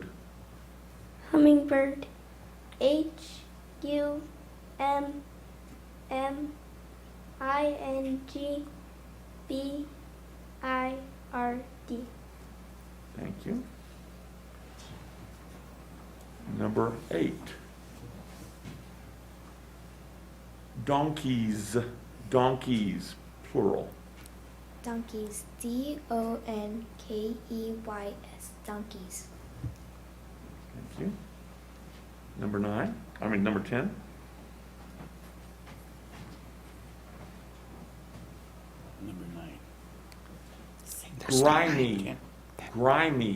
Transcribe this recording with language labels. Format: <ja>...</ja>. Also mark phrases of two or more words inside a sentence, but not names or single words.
<en>Hummingbird. H-U-M-M-I-N-G-B-I-R-D. Thank you. Number 8. Donkeys. Donkeys, plural. Donkeys. D-O-N-K-E-Y-S. Donkeys. Thank you. Number 10. Number 9. Grimy. Grimy.</en>